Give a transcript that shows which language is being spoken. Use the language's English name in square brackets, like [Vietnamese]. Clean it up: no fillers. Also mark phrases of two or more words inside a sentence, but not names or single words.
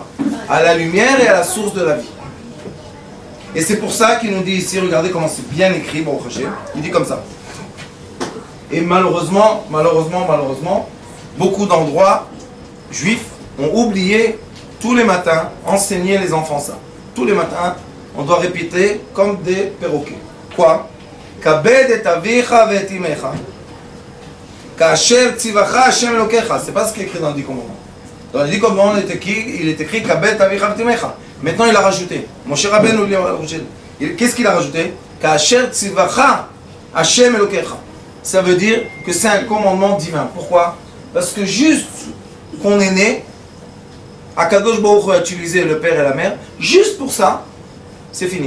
[French] À la lumière et à la source de la vie. Et c'est pour ça qu'il nous dit ici, regardez comment c'est bien écrit, bon, il dit comme ça. Et malheureusement, beaucoup d'endroits juifs ont oublié tous les matins, enseigner les enfants ça. Tous les matins, on doit répéter comme des perroquets. Quoi? [Hebrew] כבד את אביך ואת אמך כאשר צוך השם אלוהיך. [French] C'est pas ce qui est écrit dans le 10 commandements. Dans le 10 commandements, il est écrit [Hebrew] כבד את אביך ואת אמך. [French] Maintenant, il a rajouté. Moshe Rabbeinu, qu'est-ce qu'il a rajouté? [Hebrew] כאשר צוך השם אלוהיך. [French] Ça veut dire que c'est un commandement divin. Pourquoi? Parce que juste qu'on est né, Akadosh Baruch Hu a utilisé le père et la mère, juste pour ça, c'est fini.